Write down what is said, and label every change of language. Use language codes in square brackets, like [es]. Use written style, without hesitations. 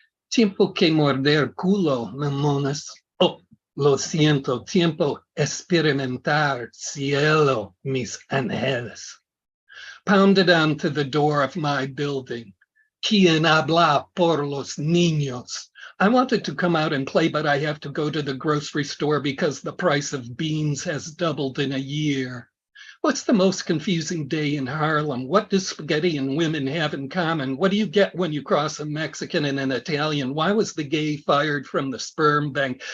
[es] Tiempo que morder culo, mamonas. Oh, lo siento, tiempo experimentar cielo, mis ángeles. [en] Pounded onto the door of my building. [es] Quien habla por los niños? [en] I wanted to come out and play, but I have to go to the grocery store because the price of beans has doubled in a year. What's the most confusing day in Harlem? What do spaghetti and women have in common? What do you get when you cross a Mexican and an Italian? Why was the gay fired from the sperm bank?